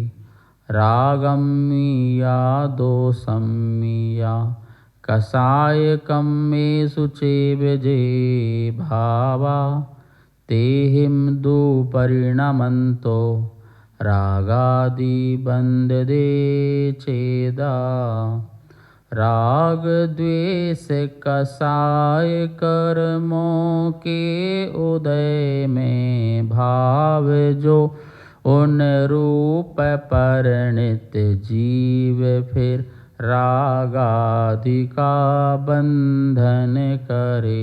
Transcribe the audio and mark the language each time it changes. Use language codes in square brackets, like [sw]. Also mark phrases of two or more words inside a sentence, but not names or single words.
[pra] रागम्मीया दोसम्मीया कसाय कम्मेषु चेव जे भावा तेहिम दो परिणमंतो रागादि बंधदे चेदा। [hi] राग द्वेष कसाय कर्मों के उदय में भाव जो उन रूप परिणित जीव फिर रागादि का बंधन करे।